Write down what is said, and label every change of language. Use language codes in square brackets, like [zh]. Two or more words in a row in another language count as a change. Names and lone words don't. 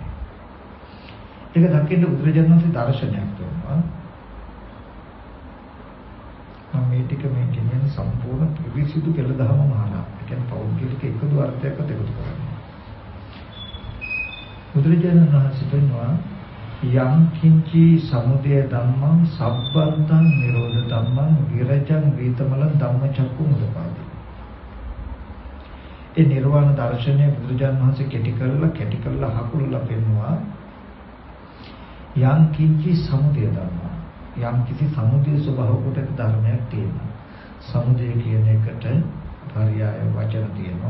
[si] ඒක දකින්න බුදුරජාණන් වහන්සේ දර්ශනයක් දුන්නා. මම මේ ටික මේ කියන්නේ සම්පූර්ණ පිරිසිදු කෙල දහම මහානා. ඒ කියන්නේ පෞද්ගලික එකදු අර්ථයක්වත් එකතු කරන්නේ. බුදුරජාණන් වහන්සේ දුන්නා [pi] යම් කිංචි සමුදය ධම්මං සබ්බන්තං නිරෝධ ධම්මං විරජං වීතමලං ධම්මචක්කු මුදපාදි. [si] ඒ නිර්වාණ දර්ශනය බුදුරජාණන් වහන්සේ කෙටි කරලා හකුලලා පෙන්නවා. [pi] යම් කිංචි සමුදය ධම්මං [si] යම් කිසි සමුදය ස්වභාව කොට ධර්මයක් තියෙනවා. සමුදය කියන එකට පర్యాయ වචන තියෙනවා.